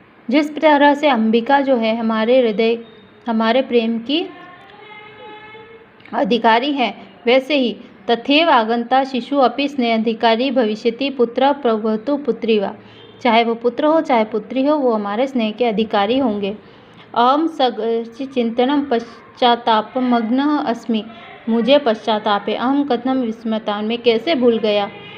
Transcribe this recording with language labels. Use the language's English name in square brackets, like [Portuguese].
[Hindi] जिस तरह से अंबिका जो है हमारे हृदय हमारे प्रेम की अधिकारी है, वैसे ही [Sanskrit] तथैव आगंता शिशु अपि स्नेहाधिकारी भविष्यति पुत्र प्रभवतु पुत्री वा। [Hindi] चाहे वो पुत्र हो चाहे पुत्री हो, वो हमारे स्नेह के अधिकारी होंगे। [Sanskrit] अहम चिंतनम पश्चातापमग्नः अस्मि। [Hindi] मुझे पश्चाताप है। [Sanskrit] अहम कथम विस्मृता, [Hindi] मैं कैसे भूल गया।